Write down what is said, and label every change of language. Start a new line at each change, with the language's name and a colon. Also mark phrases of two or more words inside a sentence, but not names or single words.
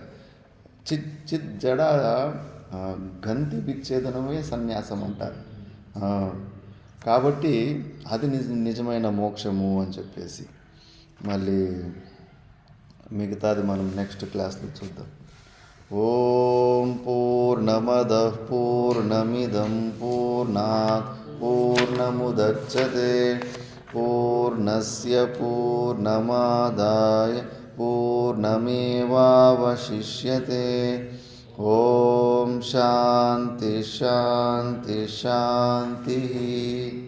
Telugu: చిత్ చిత్ జడ ఆ, గ్రంథి విచ్ఛేదనమే సన్యాసం అంటారు. ఆ, కాబట్టి అది నిజమైన మోక్షము అని చెప్పేసి మళ్ళీ మిగతాది మనం
English: next classలో
Telugu: చూద్దాం.
Sanskrit: ॐ पूर्णमदः पूर्णमिदं पूर्णात् पूर्णमुदच्यते पूर्णस्य पूर्णमादाय पूर्णमेवावशिष्यते. ॐ शान्तिः शान्तिः शान्तिः.